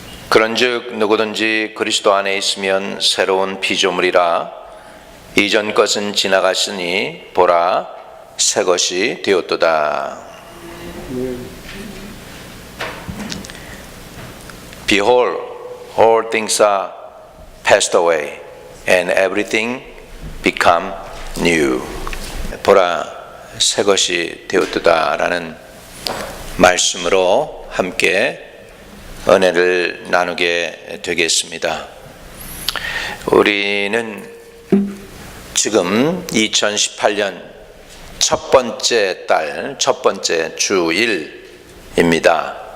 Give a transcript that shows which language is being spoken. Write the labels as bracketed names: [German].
[Korean] 그런즉 누구든지 그리스도 안에 있으면 새로운 피조물이라, 이전 것은 지나갔으니 보라 새 것이 되었도다. [English] Behold, all things are passed away, and everything become new. [Korean] 보라 새 것이 되었도다 라는 말씀으로 함께 은혜를 나누게 되겠습니다. 우리는 지금 2018년 첫 번째 달, 첫 번째 주일입니다.